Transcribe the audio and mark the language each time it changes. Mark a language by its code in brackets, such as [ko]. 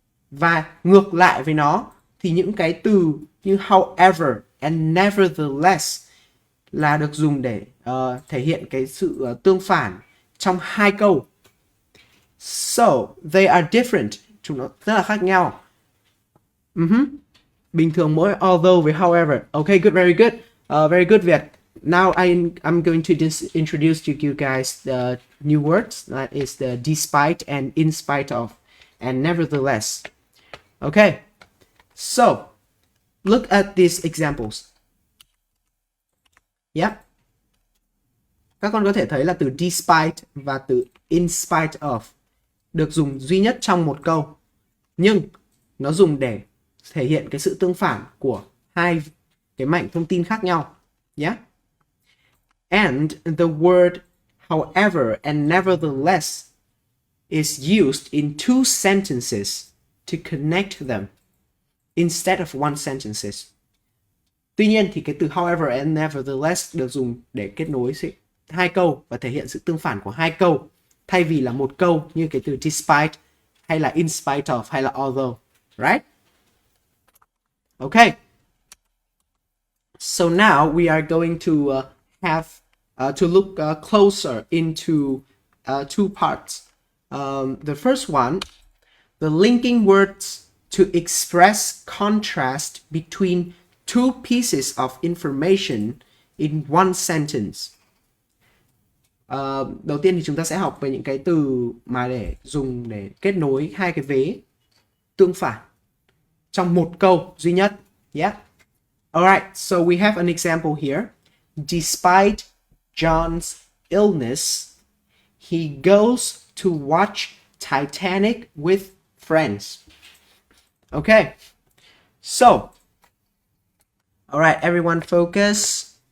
[vi] Và ngược lại với nó thì những cái từ như however and nevertheless là được dùng để thể hiện cái sự tương phản trong hai câu. [en] So, they are different. [vi] Chúng nó rất là khác nhau. Bình thường mỗi although với however. [en] Okay, good, very good. Very good, Việt. Now I'm going to introduce to you guys the new words. That is the despite and in spite of and nevertheless. Okay. So, look at these examples. Yep. [vi] Các con có thể thấy là từ despite và từ in spite of được dùng duy nhất trong một câu. Nhưng nó dùng để thể hiện cái sự tương phản của hai cái mảnh thông tin khác nhau. [en] Yeah. And the word however and nevertheless is used in two sentences to connect them instead of one sentences. [vi] Tuy nhiên thì cái từ however and nevertheless được dùng để kết nối hai câu và thể hiện sự tương phản của hai câu thay vì là một câu như cái từ despite hay là in spite of hay là although, right? [en] Okay. So now we are going to have to look closer into two parts. The first one, the linking words to express contrast between two pieces of information in one sentence. [vi] Đầu tiên thì chúng ta sẽ học về những cái từ mà để dùng để kết nối hai cái vế tương phản trong một câu duy nhất. [en] Yeah. Alright, so we have an example here. Despite John's illness, he goes to watch Titanic with friends. Okay. So, alright, everyone focus.